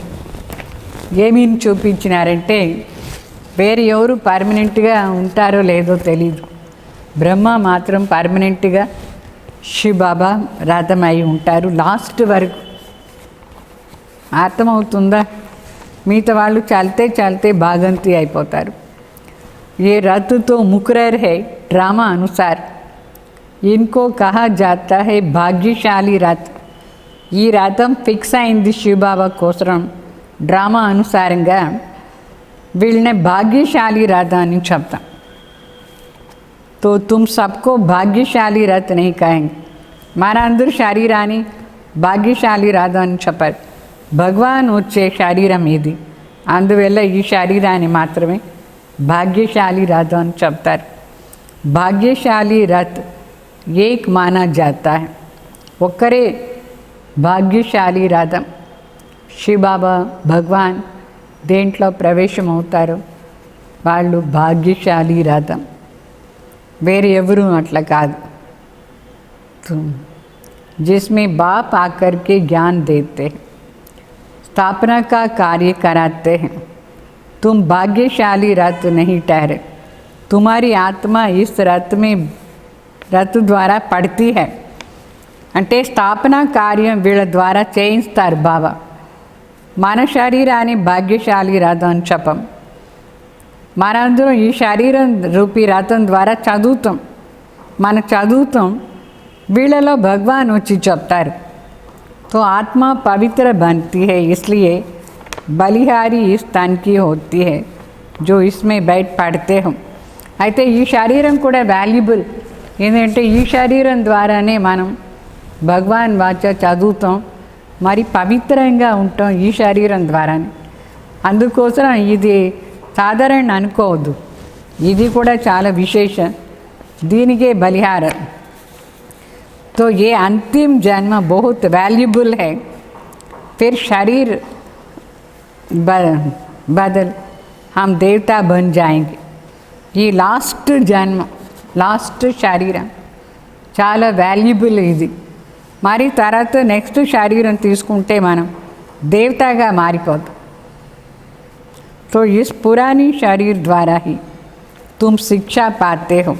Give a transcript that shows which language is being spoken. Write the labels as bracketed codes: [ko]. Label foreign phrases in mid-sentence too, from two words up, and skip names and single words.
[te] ఏమీని చూపించినారంటే వేరే ఎవరు పర్మనెంట్గా ఉంటారో లేదో తెలీదు. బ్రహ్మ మాత్రం పర్మనెంట్గా శివ్ బాబా రథం అయి ఉంటారు లాస్ట్ వరకు. అర్థమవుతుందా. మిగతా వాళ్ళు [hi] चलते चलते [te] భాగంతి అయిపోతారు. [hi] ये रथ तो मुकर्रर है ड्रामा अनुसार. इनको कहा जाता है भाग्यशाली रथ. [te] ఈ రథం ఫిక్స్ అయింది శివ్ బాబా కోసం డ్రామా అనుసారంగా. వీళ్ళని భాగ్యశాలి రథం అని చెప్తాం. [hi] तो तुम सबको भाग्यशाली रथ नहीं कहेंगे. [te] మనందరూ శరీరాన్ని భాగ్యశాలి రథం అని చెప్పారు. భగవాన్ వచ్చే శరీరం ఇది. అందువల్ల ఈ శరీరాన్ని మాత్రమే భాగ్యశాలి రథం అని చెప్తారు. [hi] भाग्यशाली रथ एक माना जाता है. [te] ఒక్కరే భాగ్యశాలి రథం. శివ్ బాబా భగవాన్ దేంట్లో ప్రవేశం అవుతారో వాళ్ళు భాగ్యశాలి రథం, వేరే ఎవరు అట్లా కాదు. [hi] जिसमें बाप आकर के ज्ञान देते हैं, स्थापना का कार्य कराते हैं. तुम भाग्यशाली रथ नहीं ठहरे. तुम्हारी आत्मा इस रथ में रथ द्वारा पड़ती है. [te] అంటే స్థాపన కార్యం వీళ్ళ ద్వారా చేయిస్తారు బాబా. మన శరీరాన్ని భాగ్యశాలి రథం అని చెప్పం. మనందరం ఈ శరీరం రూపీ రథం ద్వారా చదువుతాం. మన చదువుతాం, వీళ్ళలో భగవాన్ వచ్చి చెప్తారు. [hi] तो आत्मा पवित्र बनती है, इसलिए बलिहारी इस तन की होती है जो इसमें बैठ पड़ते हो. [te] అయితే ఈ శరీరం కూడా వాల్యుబుల్. ఏంటంటే ఈ శరీరం ద్వారానే మనం భగవాన్ వాచ చదువుతాం, మరి పవిత్రంగా ఉంటాం ఈ శరీరం ద్వారానే. అందుకోసం ఇది సాధారణ అనుకోవద్దు, ఇది కూడా చాలా విశేషం. దీనికే బలిహారం. [hi] तो ये अंतिम जन्म बहुत वैल्यूबल है. फिर शरीर बदल हम देवता बन जाएंगे. [te] ఈ లాస్ట్ జన్మ, లాస్ట్ శరీరం చాలా వాల్యుబుల్ ఇది. మరి తర్వాత నెక్స్ట్ శరీరం తీసుకుంటే మనం దేవతగా మారిపోతాం. [hi] तो इस पुरानी शरीर द्वारा ही तुम शिक्षा पाते हो.